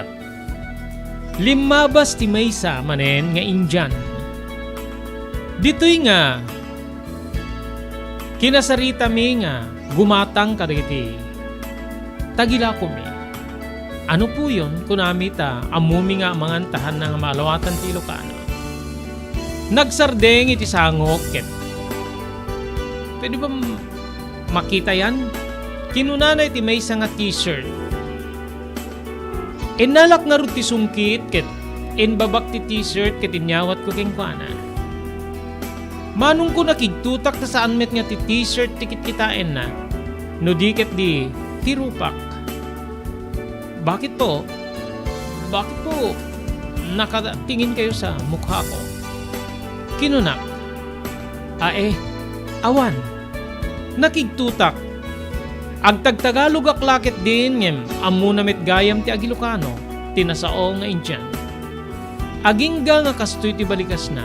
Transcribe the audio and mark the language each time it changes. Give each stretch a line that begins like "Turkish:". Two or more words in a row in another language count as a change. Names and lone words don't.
Iloko: Limabas ti maysa manen nga Indian. Dito'y nga kinasarita mi nga gumatang kaditi tagila ko mi.
Filipino: Ano po yun
Iloko: kunami ta amumi nga mangantahan ng malawatan ti Ilocano. Nagsardeng iti sangok ket.
Filipino: Pwede ba makita yan?
Iloko: Kinunanay ti maysa nga t-shirt. Inalak nga rin ti sungkit ket inbabak ti t-shirt ket inyawat ko keng kuana. Manong ko nakigtutak ta saan met nga ti t-shirt tikit kitain na no di ket di tirupak.
Filipino: Bakit po? Bakit po nakatingin kayo sa mukha ko?
Iloko: Kinunak. Awan. Nakigtutak. Agtagtagalog aklakit din ngem ammo na met gayam ti Agilocano tinasao nga Indian. Agingga nga kastoy ti balikas na.